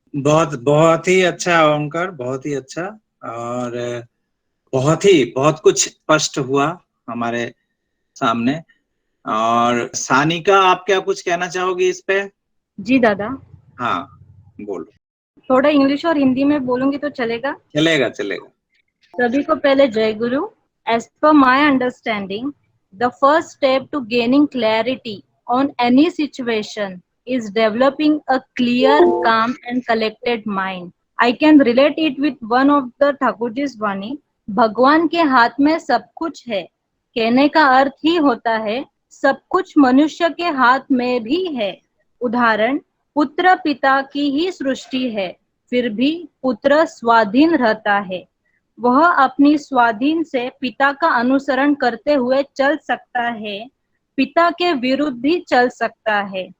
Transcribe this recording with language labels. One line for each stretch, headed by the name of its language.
Hindi: बहुत ही अच्छा ओंकार, बहुत ही अच्छा, और बहुत कुछ स्पष्ट हुआ हमारे सामने। और सानिका, आप क्या कुछ कहना चाहोगी इस पे? जी दादा, हाँ बोलो। थोड़ा इंग्लिश और हिंदी में बोलूंगी तो चलेगा? चलेगा चलेगा। सभी को पहले जय गुरु।
English: As per my understanding, the first step to gaining clarity on any situation is developing a clear, calm and collected mind. I can relate it with one of the Thakurji's Vani.
Hindi: भगवान के हाथ में सब कुछ है कहने का अर्थ ही होता है सब कुछ मनुष्य के हाथ में भी है। उदाहरण, पुत्र पिता की ही सृष्टि है, फिर भी पुत्र स्वाधीन रहता है। वह अपनी स्वाधीन से पिता का अनुसरण करते हुए चल सकता है, पिता के विरुद्ध भी चल सकता है।